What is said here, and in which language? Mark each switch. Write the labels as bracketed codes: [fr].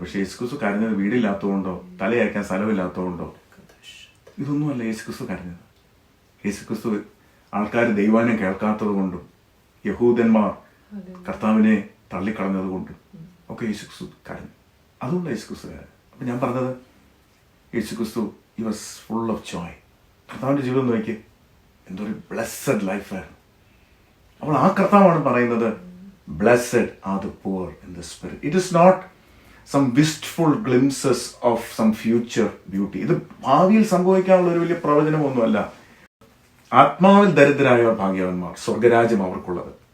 [ml] പക്ഷെ യേശുക്രിസ്തു കരഞ്ഞത് വീടില്ലാത്തതുകൊണ്ടോ തലയയക്കാൻ സ്ഥലമില്ലാത്തതുകൊണ്ടോ ഇതൊന്നുമല്ല യേശുക്രിസ്തു കരഞ്ഞത്. യേശുക്രിസ്തു ആൾക്കാർ ദൈവാനം കേൾക്കാത്തത് കൊണ്ടും യഹൂദന്മാർ കർത്താവിനെ തള്ളിക്കളഞ്ഞത് കൊണ്ടും ഒക്കെ യേശുക്രിസ്തു കരഞ്ഞു. അതുകൊണ്ട് യേശുക്രിസ്തു കരഞ്ഞു. അപ്പൊ ഞാൻ പറഞ്ഞത്, യേശുക്രിസ്തു [en] he was full of joy. [ml] കർത്താവിന്റെ ജീവിതം നോക്കി, എന്തൊരു ബ്ലെസ്സഡ് ലൈഫായിരുന്നു. അപ്പോൾ ആ കർത്താവാണ് പറയുന്നത്, [en] Blessed are the poor in the spirit. It is not some wistful glimpses of some future beauty. [ml] ഇത് ഭാവിയിൽ സംഭവിക്കാനുള്ള ഒരു വലിയ പ്രവചനമൊന്നുമല്ല. ആത്മാവിൽ ദരിദ്രരായ ഭാഗ്യവാന്മാർ, സ്വർഗരാജ്യം അവർക്കുള്ളത്.